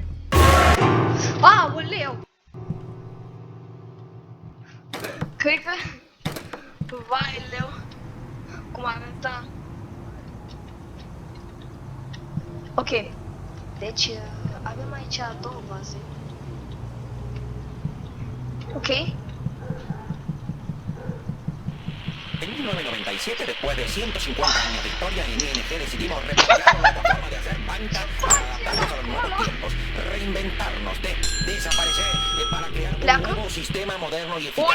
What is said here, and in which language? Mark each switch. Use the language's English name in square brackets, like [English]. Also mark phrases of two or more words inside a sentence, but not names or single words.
[Romanian] Aoleu! Cred că... Vai, leu! Cum arăta. Ok. Deci, avem aici două vaze. Ok. [Spanish] En 1997, después de 150 años de historia, en ING decidimos replantear nuestra forma de hacer banca para adaptarnos a los nuevos tiempos, reinventarnos, desaparecer para crear un nuevo sistema moderno y eficaz.